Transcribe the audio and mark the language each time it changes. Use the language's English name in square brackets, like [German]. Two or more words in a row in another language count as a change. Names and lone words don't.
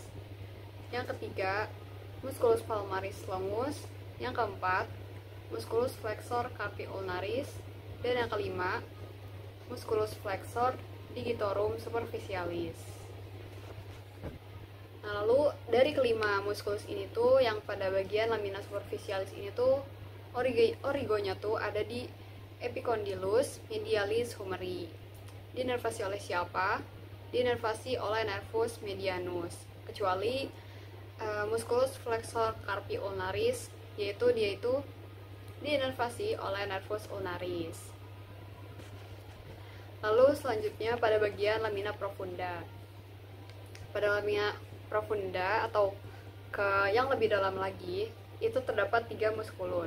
[Indonesian] Yang ketiga, [Latin] musculus palmaris longus. [Indonesian] Yang keempat, [Latin] musculus flexor carpi ulnaris. [Indonesian] Dan yang kelima, [Latin] musculus flexor digitorum superficialis. [Indonesian] Nah, lalu dari kelima muskulus ini tuh yang pada bagian [Latin] lamina superficialis [Indonesian] ini tuh origonya tuh ada di [Latin] epicondylus medialis humeri. [Indonesian] Dinervasi oleh siapa? Dinervasi oleh [Latin] nervus medianus, [Indonesian] kecuali [Latin] musculus flexor carpi ulnaris, [Indonesian] yaitu dia itu dinervasi oleh [Latin] nervus ulnaris. [Indonesian] Lalu selanjutnya pada bagian [Latin] lamina profunda. [Indonesian] Pada [Latin] lamina profunda [Indonesian] atau ke yang lebih dalam lagi, itu terdapat 3 muskulus.